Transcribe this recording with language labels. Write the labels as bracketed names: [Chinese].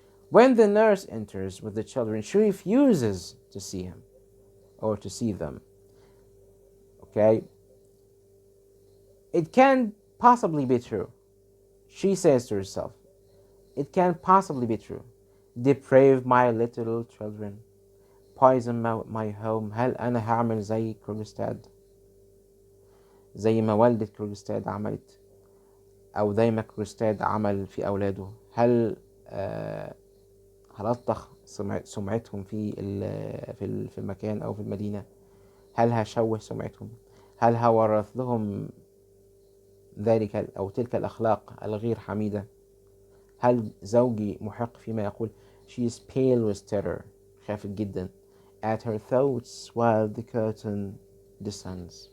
[English] When the nurse enters with the children, she refuses to see him or to see them. Okay? It can't possibly be true. She says to herself, it can't possibly be true. Deprave my little children. Poison my home. [Arabic] هل أنا هعمل زي كروجستاد؟ زي ما والدة كروجستاد عملت، أو زي ما كروجستاد عمل في أولاده؟ هل هلطخ سمعتهم في المكان أو في المدينة؟ هل هشوه سمعتهم؟ هل هورث لهم ذلك أو تلك الأخلاق الغير حميدة؟ هل زوجي محق فيما يقول [English] she is pale with terror، [Arabic] خافت جدا [English] at her thoughts while the curtain descends.